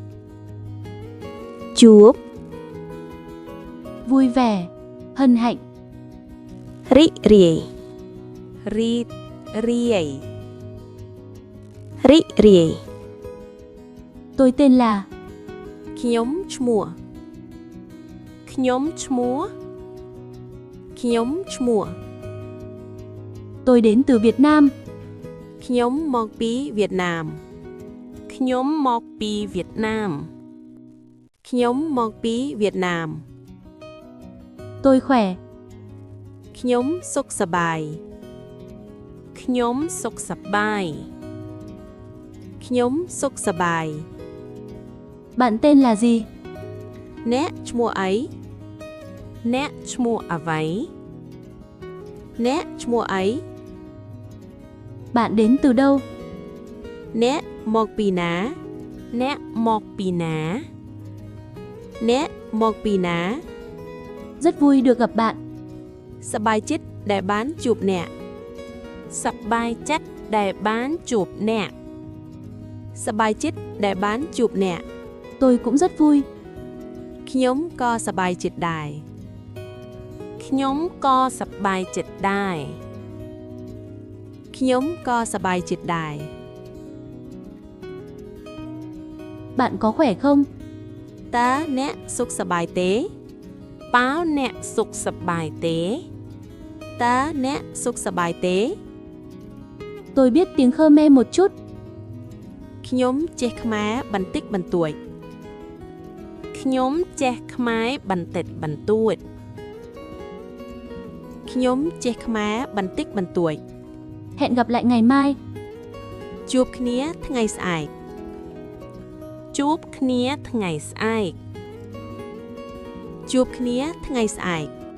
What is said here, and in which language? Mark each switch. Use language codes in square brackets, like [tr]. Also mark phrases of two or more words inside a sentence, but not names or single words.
[vi] Chuốc. Vui vẻ. Hân hạnh. Rị rỉ. Ri. Riei. Rị rỉ. Tôi tên là. [km] ខ្ញុំឈ្មោះ [vi] Tôi đến từ Việt Nam. [km] ខ្ញុំមកពីវៀតណាម ខ្ញុំមកពីវៀតណាម [vi] Tôi khỏe. [km] ខ្ញុំសុខសប្បាយ ខ្ញុំសុខសប្បាយ [vi] Bạn tên là gì? [km] អ្នកឈ្មោះអី អ្នកឈ្មោះអ្វី អ្នកឈ្មោះអី [vi] Bạn đến từ đâu? [km] អ្នកមកពីណា អ្នកមកពីណា អ្នកមកពីណា [vi] Rất vui được gặp bạn. [km] សប្បាយចិត្តដែលបានជួបអ្នក សប្បាយចិត្តដែលបានជួបអ្នក សប្បាយចិត្តដែលបានជួបអ្នក [vi] Tôi cũng rất vui. [km] ខ្ញុំក៏សប្បាយចិត្តដែរ ខ្ញុំក៏សប្បាយចិត្តដែរ ខ្ញុំក៏សប្បាយចិត្តដែរ [vi] Bạn có khỏe không? [km] តើអ្នកសុខសប្បាយទេ តើអ្នកសុខសប្បាយទេ តើអ្នកសុខសប្បាយទេ [vi] Tôi biết tiếng Khmer một chút. [km] ខ្ញុំចេះខ្មែរបន្តិចបន្តួច ខ្ញុំចេះខ្មែរបន្តិចបន្តួច ខ្ញុំចេះខ្មែរបន្តិចបន្តួច [vi] Hẹn gặp lại ngày mai. [km] ជួបគ្នាថ្ងៃស្អែក ជួបគ្នាថ្ងៃស្អែក ជួបគ្នាថ្ងៃស្អែក